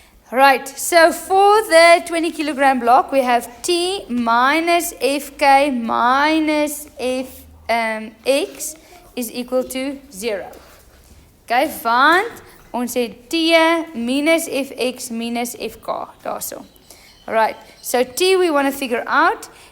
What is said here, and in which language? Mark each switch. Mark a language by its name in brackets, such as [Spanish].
[English] Right, so for the 20 kilogram block, we have T minus FK minus X is equal to 0. [Afrikaans] Okay, want ons het T minus Fx minus Fk, daarso. [English] Alright, so T we want to figure out.